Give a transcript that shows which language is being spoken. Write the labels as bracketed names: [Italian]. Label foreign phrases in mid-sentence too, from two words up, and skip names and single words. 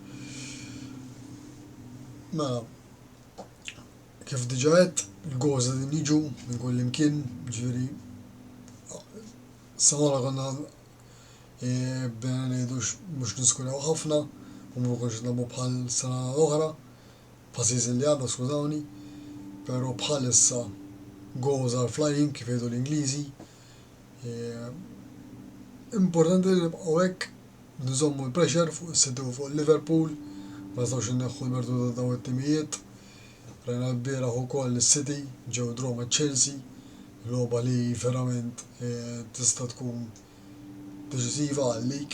[Maltese] Mela, kif diġà qed il-goals qegħdin jiġu minn kull imkien, ġifieri sa konna bdejna ngħidu mhux niskuraw ħafna u ma konx nagħmlu bħal sena l-oħra, bħal season li għadha skużawni, però bħalissa [English] goals are flying [Maltese] kif jgħidu l-Ingliżi. Importanti li nibqgħu hekk nżommu l-pressure fuq is-City u fuq il-Liverpool, ma nistgħux inneħħu l-merdu ta' dawn it-timijiet. Rajna l-bieraħ ukoll is-City ġew draw maċ-Chelsea, logħba li verament tista' tkun deċisiva għalik.